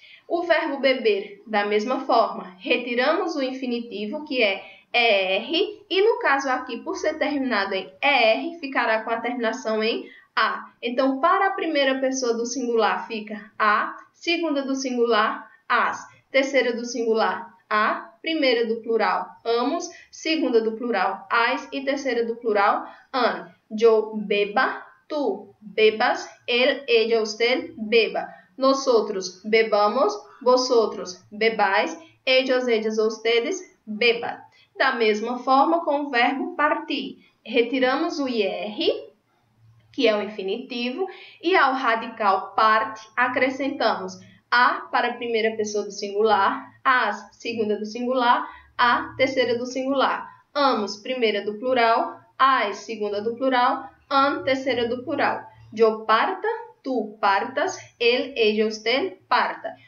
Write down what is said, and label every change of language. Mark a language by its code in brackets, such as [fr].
[pt] O verbo beber, da mesma forma, retiramos o infinitivo, que é ER, e no caso aqui, por ser terminado em ER, ficará com a terminação em A. Então, para a primeira pessoa do singular fica A, segunda do singular, as, terceira do singular, a, primeira do plural, amos, segunda do plural, as e terceira do plural, an. [es] Yo beba, tu bebas, él, ella, usted beba. Nosotros bebamos, vosotros bebais, ellos, ellas, ustedes beban. [pt] Da mesma forma com o verbo partir. Retiramos o IR, que é o infinitivo, e ao radical parte acrescentamos a para a primeira pessoa do singular, as, segunda do singular, a, terceira do singular. Amos, primeira do plural, as, segunda do plural, an, terceira do plural. [es] Yo parta, tú partas, él, ella, usted parta.